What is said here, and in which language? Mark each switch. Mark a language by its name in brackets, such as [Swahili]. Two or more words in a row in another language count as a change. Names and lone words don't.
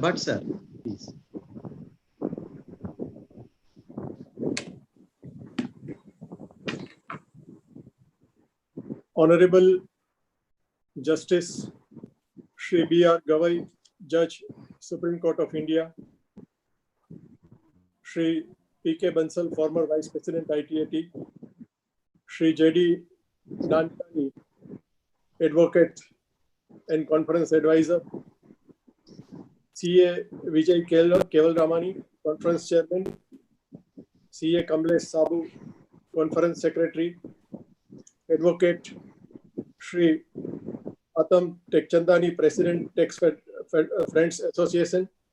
[English] Bhatt sir, please. Honorable Justice Shri B.R. Gavai, Judge, Supreme Court of India, Shri P.K. Bansal, former Vice President ITAT, Shri J.D. Nantani, Advocate and Conference Advisor, C.A. Vijay Keval Ramani, Conference Chairman, CA Kamlesh Sabu, Conference Secretary, Advocate Shri Atam Tekchandani, President Tax Friends Association,